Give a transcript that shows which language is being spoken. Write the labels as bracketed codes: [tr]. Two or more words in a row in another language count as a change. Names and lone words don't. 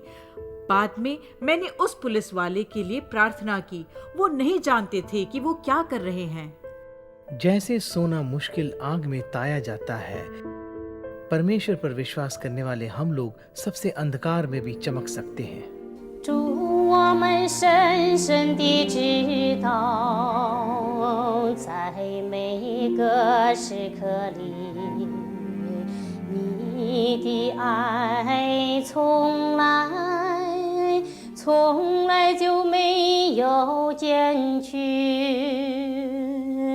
[hi] बाद में मैंने उस पुलिस वाले के लिए प्रार्थना की। वो नहीं जानते थे कि वो क्या कर रहे हैं। जैसे सोना मुश्किल आग में ताया जाता है, परमेश्वर पर विश्वास करने वाले हम लोग सबसे अंधकार में भी चमक सकते हैं। [zh] 主，我们深深地知道，在每个时刻里，你的爱从来就没有减去。